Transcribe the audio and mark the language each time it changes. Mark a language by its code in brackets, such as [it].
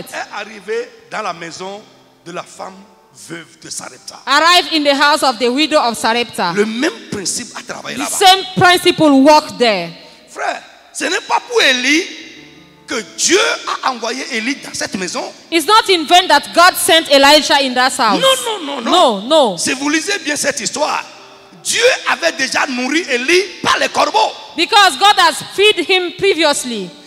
[fr] est arrivé dans la maison de la femme veuve de Sarepta, [en] arrived in the house of the widow of Sarepta, [fr] le même principe a travaillé [en] the [fr] là-bas. [en] same principle worked there. [fr] Frère, ce n'est pas pour Élie que Dieu a envoyé Élie dans cette maison. [en] It's not in vain that God sent Elijah in that house. [fr] Non. [en] No. [fr] Si vous lisez bien cette histoire, Dieu avait déjà nourri Élie par les corbeaux. [en] Because God has fed him previously.